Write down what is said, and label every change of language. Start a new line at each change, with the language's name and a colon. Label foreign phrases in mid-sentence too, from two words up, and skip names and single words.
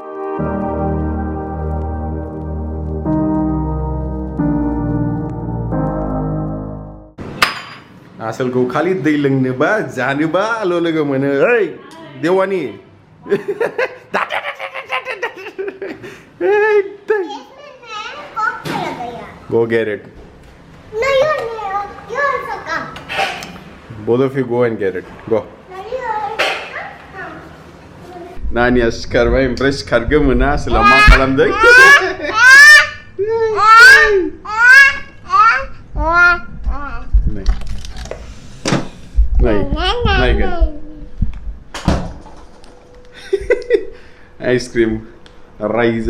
Bodo: आसलखौ खालि दै लोंनोबा जानोबाल' लोगो मोनो ओइ देवानि
English: Go get it. No, you also come. Both of you go and get it. Go.
Bodo: Nania sikarबाय ओमफ्राय सिखारगो मोना आसोलाव मा खालामदों? नायगोन आइसक्रिम रायजा